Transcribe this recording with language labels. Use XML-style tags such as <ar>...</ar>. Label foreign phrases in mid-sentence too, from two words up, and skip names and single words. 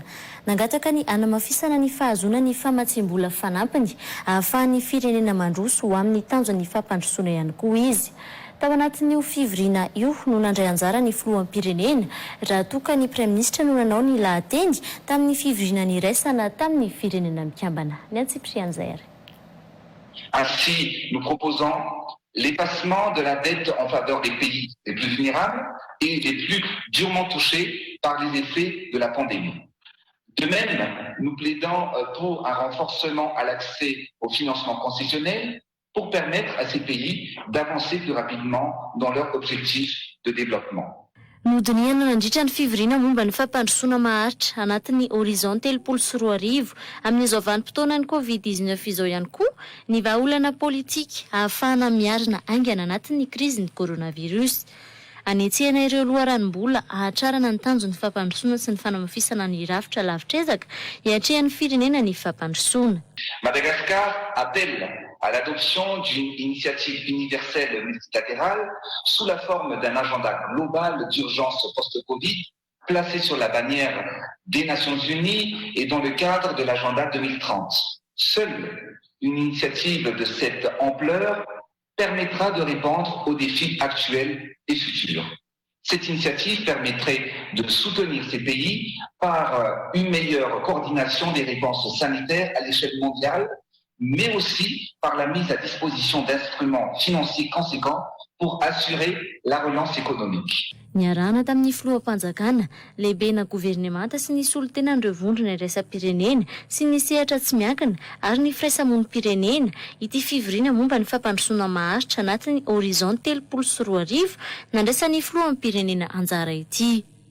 <mg>Nangataka ny anamafisana ny fahazona ny famatsim-bola fanampiny ahafahan'ny firenena mandroso ho amin'ny tanjon'ny fampandrosoana ihany koa izy. Tao anatin'io fivoriana io no nandray anjara ny filohan'ny pirenena raha toka ny</mg> <fr>Prime Ministre</fr> <mg>no nanao ny lahatendy tamin'ny fivoriana niraisana tamin'ny firenena mikambana. Ny Antsiprianzary.</mg> <fr>Ainsi, nous proposons l'effacement de la dette en faveur des pays les plus vulnérables et les plus durement touchés par les effets de la pandémie. De même, nous plaidons pour un renforcement à l'accès au financement concessionnel pour permettre à ces pays d'avancer plus rapidement dans leurs objectifs de développement.</fr> <mg>Nodiniana nandritra ny fivoriana momba ny fampandrosoana maharitra anatin'ny horizon 3.4 amin'izao vanim-potoana ny Covid-19 izao ihany koa ny vahaolana politika ahafahana miarina aingana anatin'ny krizin'ny coronavirus. Anetsehana ireo loharanom-bola ahatrarana ny tanjon'ny fampandrosoana sy ny fanamafisana ny rafitra lavitra ezaka hiatrehan'ny firenena ny fampandrosoana.</mg> <fr>Madagascar appelle à l'adoption d'une initiative universelle multilatérale sous la forme d'un agenda global d'urgence post-Covid placé sur la bannière des Nations Unies et dans le cadre de l'agenda 2030. Seule une initiative de cette ampleur permettra de répondre aux défis actuels et futurs. Cette initiative permettrait de soutenir ces pays par une meilleure coordination des réponses sanitaires à l'échelle mondiale, mais aussi par la mise à disposition d'instruments financiers conséquents pour assurer la relance économique.</fr> <mg>Niarahana tamin'ny filoham-panjakana lehibe na governemanta sy ny solotena andreo vondrona iraisam-pirenena sy ny sehatra tsy miankina ary ny firaisamonim-pirenena ity fivoriana momba ny fampandrosoana maharitra anatin'ny horizon 3.4 nandraisan'ny filoham-pirenena anjara ity.</mg>